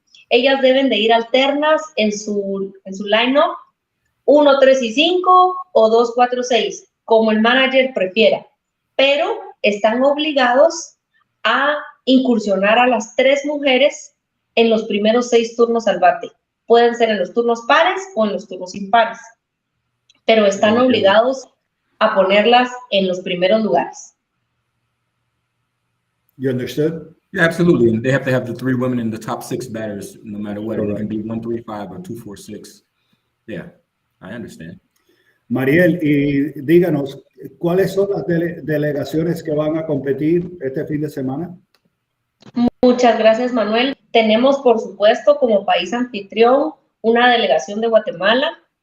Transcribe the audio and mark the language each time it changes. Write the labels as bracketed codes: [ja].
[es] Ellas deben de ir alternas en su line-up, 1, 3 y 5 o 2, 4, 6, como el manager prefiera, pero están obligados a incursionar a las 3 mujeres en los primeros 6 turnos al bate. Pueden ser en los turnos pares o en los turnos impares, pero están obligados a ponerlas en los primeros lugares. [en] You understood? Yeah, absolutely. And they have to have the 3 women in the top 6 batters, no matter what. It can be 1, 3, 5 or 2, 4, 6. Yeah, I understand. [es] Mariel, y díganos, ¿cuáles son las delegaciones que van a competir este fin de semana? Muchas gracias, Manuel. Tenemos, por supuesto, como país anfitrión, una delegación de Guatemala.